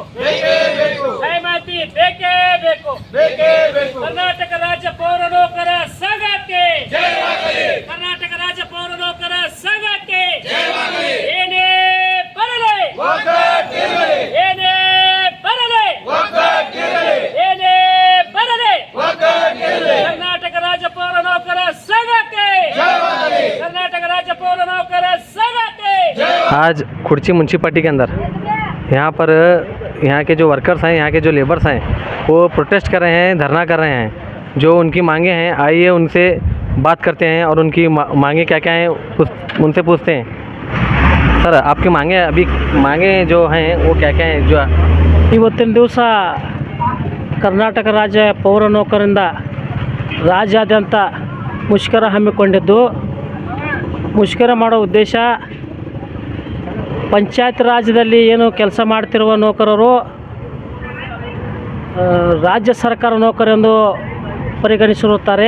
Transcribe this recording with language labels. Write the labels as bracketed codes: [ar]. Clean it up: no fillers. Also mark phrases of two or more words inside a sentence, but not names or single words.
[kn] ನೇಮಕಾತಿ ಬೇಕೇ ಬೇಕು. ಕರ್ನಾಟಕ ರಾಜ್ಯ ಪೌರ ನೌಕರ ಸಂಘಕ್ಕೆ, ಕರ್ನಾಟಕ ರಾಜ್ಯ ಪೌರ ನೌಕರ ಸಂಘಕ್ಕೆ ಏನೇ ಬರಲಿ, ಏನೇ ಬರಲಿ, ಏನೇ ಬರಲಿ, ಕರ್ನಾಟಕ ರಾಜ್ಯ ಪೌರ ನೌಕರ ಸಂಘಕ್ಕೆ, ಕರ್ನಾಟಕ ರಾಜ್ಯ ಪೌರ ನೌಕರ ಸಂಘಕ್ಕೆ। [hi] आज खुर्ची म्यूनसिपालिटी के अंदर यहाँ पर यहाँ के जो वर्कर्स हैं, यहाँ के जो लेबर्स हैं, वो प्रोटेस्ट कर रहे हैं, धरना कर रहे हैं। जो उनकी मांगे हैं, आइए उनसे बात करते हैं और उनकी मांगे क्या क्या हैं उनसे पूछते हैं। सर, आपकी मांगे जो हैं वो क्या क्या हैं? जो [kn] ಇವತ್ತಿನ ದಿವಸ ಕರ್ನಾಟಕ ರಾಜ್ಯ ಪೌರ ನೌಕರರಿಂದ ರಾಜ್ಯಾದ್ಯಂತ ಮುಷ್ಕರ ಹಮ್ಮಿಕೊಂಡಿದ್ದು, ಮುಷ್ಕರ ಮಾಡೋ ಉದ್ದೇಶ ಪಂಚಾಯತ್ ರಾಜ್ಯದಲ್ಲಿ ಏನು ಕೆಲಸ ಮಾಡ್ತಿರುವ ನೌಕರರು ರಾಜ್ಯ ಸರ್ಕಾರ ನೌಕರೆಂದು ಪರಿಗಣಿಸಿರುತ್ತಾರೆ.